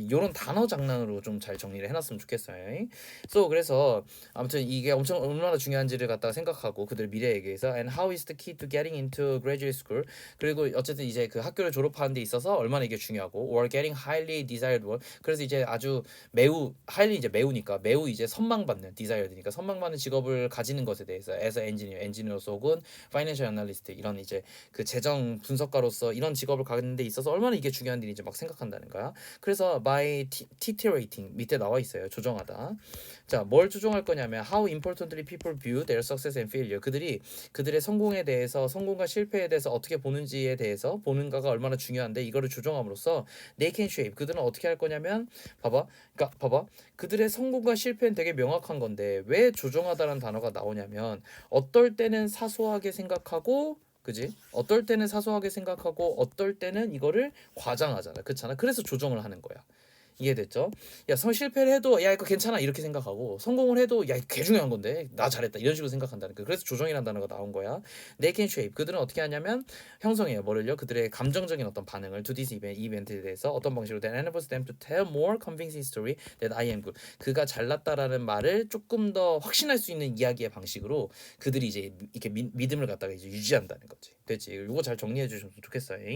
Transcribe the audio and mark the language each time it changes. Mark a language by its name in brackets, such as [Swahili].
[Korean] 이런 단어 장난으로 좀 잘 정리를 해놨으면 좋겠어요. 그래서 아무튼 이게 엄청 얼마나 중요한지를 갖다가 생각하고 그들 미래에 대해서 [English] and how is the key to getting into graduate school [Korean] 그리고 어쨌든 이제 그 학교를 졸업하는 데 있어서 얼마나 이게 중요하고 [English] or getting highly desired one [Korean] 그래서 이제 아주 매우 highly 이제 매우니까 매우 이제 선망받는 desired니까 선망받는 직업을 가지는 것에 대해서 [English] as a engineer [Korean] 혹은 [English] financial analyst [Korean] 이런 이제 그 재정 분석가로서 이런 직업을 갖는 데 있어서 얼마나 이게 중요한 일인지 막 생각한다는 거야. 그래서 by titerating 밑에 나와 있어요. 조정하다. 자, 뭘 조정할 거냐면 [English] how importantly people view their success and failure. [Korean] 그들의 성공에 대해서 성공과 실패에 대해서 어떻게 보는지에 대해서 보는가가 얼마나 중요한데 이거를 조정함으로써 [English] they can shape. [Korean] 그들은 어떻게 할 거냐면 봐봐. 그들의 성공과 실패는 되게 명확한 건데 왜 조정하다라는 단어가 나오냐면 어떨 때는 사소하게 생각하고 그지? 어떨 때는 사소하게 생각하고 어떨 때는 이거를 과장하잖아. 그렇잖아. 그래서 조정을 하는 거야. 이해됐죠? 야, 실패를 해도 야 이거 괜찮아 이렇게 생각하고 성공을 해도 야 이거 개 중요한 건데 나 잘했다 이런 식으로 생각한다는 거. 그래서 조정이라는 단어가 나온 거야. [English] They can shape. [Korean] 그들은 어떻게 하냐면 형성해요. 뭐를요? 그들의 감정적인 어떤 반응을 [English] to this event, [Korean] 이 이벤트에 대해서 어떤 방식으로 [English] that enables them to tell more convincing story that I am good. [Korean] 그가 잘났다라는 말을 조금 더 확신할 수 있는 이야기의 방식으로 그들이 이제 이렇게 믿음을 갖다가 이제 유지한다는 거지. 됐지? 이거 잘 정리해 주셨으면 좋겠어요.